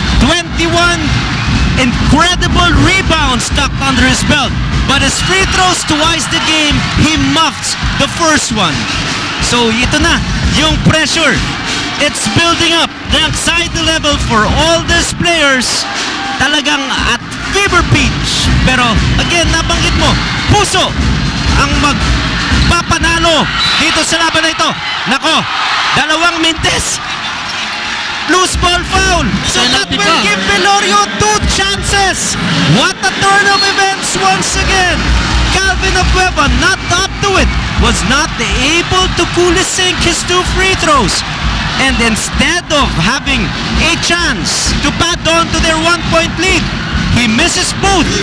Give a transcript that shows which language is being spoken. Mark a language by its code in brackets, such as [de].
[en] 21 incredible rebounds tucked under his belt. But his free throws to ice the game, he muffed the first one. [tl] So ito na, yung pressure. [en] It's building up. The anxiety level for all these players talagang at fever pitch. [tl] Pero again, nabanggit mo, puso ang magpapanalo dito sa laban na ito. Nako, dalawang mintes. Loose ball foul. [en] So that will give Velorio 2 chances. What a turn of events once again. Calvin Abueva, not up to it, was not able to coolly sink his 2 free throws. And instead of having a chance to pad on to their 1-point lead, he misses both.